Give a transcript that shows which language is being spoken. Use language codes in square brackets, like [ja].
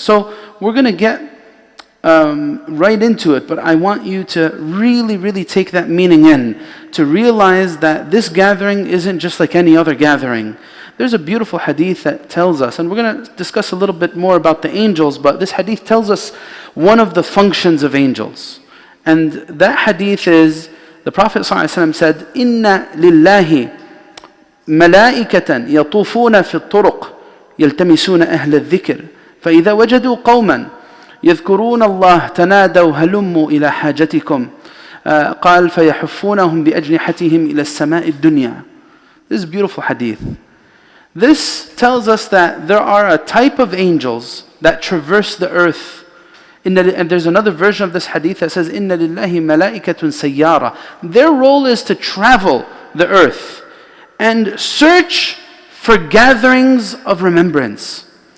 [en] So we're going to get right into it, but I want you to really take that meaning in, to realize that this gathering isn't just like any other gathering. There's a beautiful hadith that tells us, and we're going to discuss a little bit more about the angels, but this hadith tells us one of the functions of angels. And that hadith is, the Prophet ﷺ said, [ar] إِنَّ لِلَّهِ مَلَائِكَةً يَطُوفُونَ فِي الطُّرُقِ يَلْتَمِسُونَ أَهْلَ الذِّكْرِ فَإِذَا وَجَدُوا قَوْمًا يذكرون الله تنادوا هلموا إلى حاجتكم قال فيحفونهم بأجنحتهم إلى السماء الدنيا. [en] This is a beautiful hadith. This tells us that there are a type of angels that traverse the earth. And there's another version of this hadith that says [ar] إِنَّ لِلَّهِ مَلَائِكَةٌ سَيَّارَةٌ. [en] Their role is to travel the earth and search for gatherings of remembrance.